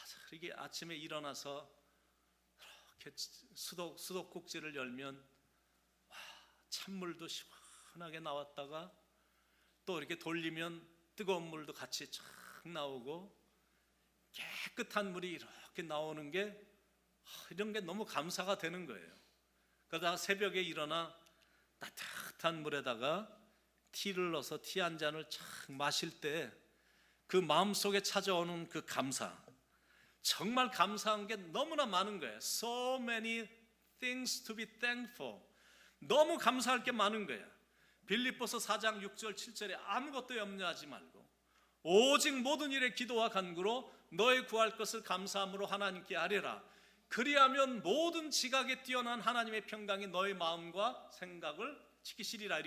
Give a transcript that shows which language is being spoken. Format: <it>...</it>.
<ko>이렇게 아침에 일어나서 이렇게 수도꼭지를 열면 찬물도 시원하게 나왔다가 또 이렇게 돌리면 뜨거운 물도 같이 쫙 나오고 깨끗한 물이 이렇게 나오는 게, 이런 게 너무 감사가 되는 거예요. 그러다가 새벽에 일어나 따뜻한 물에다가 티를 넣어서 티 한 잔을 착 마실 때 그 마음속에 찾아오는 그 감사, 정말 감사한 게 너무나 많은 거예요.</ko> <en>So many things to be thankful.</en> <ko>너무 감사할 게 많은 거예요. 빌립보서 4장 6절 7절에 아무것도 염려하지 말고 오직 모든 일에 기도와 간구로 너의 구할 것을 감사함으로 하나님께 아뢰라. 그리하면 모든 지각에 뛰어난 하나님의 평강이 너의 마음과 생각을 지키시리라.</ko>